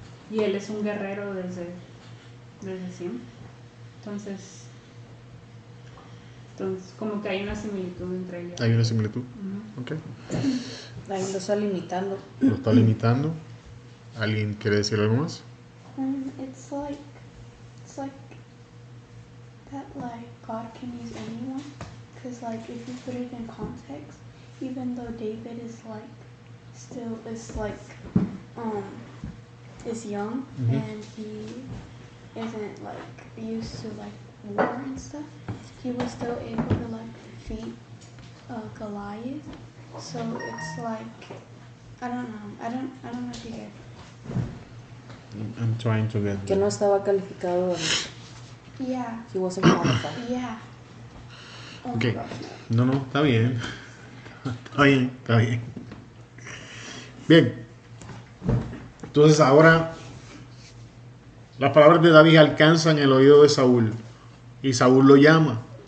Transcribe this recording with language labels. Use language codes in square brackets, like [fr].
[es] Y él es un guerrero desde siempre. Entonces como que hay una similitud entre ellos. Hay una similitud. Ok. Ahí lo está limitando. Lo está limitando. ¿Alguien quiere decir algo más? [en] It's like that, like, God can use anyone, because like if you put it in context, even though David is like still is like is young and he isn't like used to like war and stuff, he was still able to like defeat Goliath. So it's like I don't know if you get. I'm trying to get [es] Que no estaba calificado. [en] Yeah. He wasn't qualified. Yeah. Oh Ok. my gosh. [es] No, está bien. Está bien. Bien. Entonces ahora las palabras de David alcanzan el oído de Saúl y Saúl lo llama.